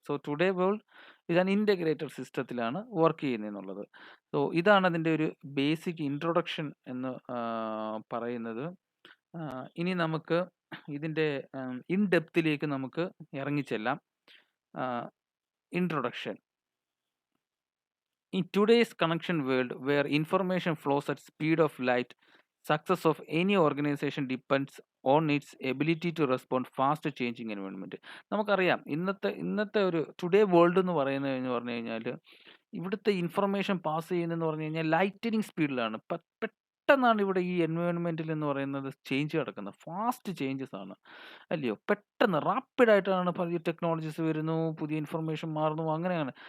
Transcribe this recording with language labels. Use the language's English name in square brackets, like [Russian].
[Malayalam] So today world ഇത് an integrated സിസ്റ്റത്തിലാണ് work ചെയ്യുന്നതെന്നുള്ളത്. So ഇതാണ് അതിൻ്റെ ഒരു ബേസിക് ഇൻട്രൊഡക്ഷൻ എന്ന് പറയുന്നത്. ഇനി നമുക്ക് ഇതിൻ്റെ ഇൻ ഡെപ്തിലേക്ക് നമുക്ക് ഇറങ്ങിച്ചെല്ലാം. Introduction. [English] In today's connection world, where information flows at speed of light, success of any organization depends on its ability to respond fast to changing environment. [Malayalam] നമുക്കറിയാം ഇന്നത്തെ ഒരു ടുഡേ വേൾഡ് എന്ന് പറഞ്ഞു കഴിഞ്ഞാൽ ഇവിടുത്തെ ഇൻഫർമേഷൻ പാസ് ചെയ്യുന്നതെന്ന് പറഞ്ഞു കഴിഞ്ഞാൽ ലൈറ്റനിങ് സ്പീഡിലാണ്. പെട്ടെന്നാണ് ഇവിടെ ഈ എൻവയോൺമെൻറ്റിൽ എന്ന് പറയുന്നത് ചേഞ്ച് നടക്കുന്നത്. ഫാസ്റ്റ് ചേഞ്ചസ് ആണ്, അല്ലയോ? പെട്ടെന്ന് റാപ്പിഡായിട്ടാണ് പുതിയ ടെക്നോളജീസ് വരുന്നു, പുതിയ ഇൻഫർമേഷൻ മാറുന്നു, അങ്ങനെയാണ്.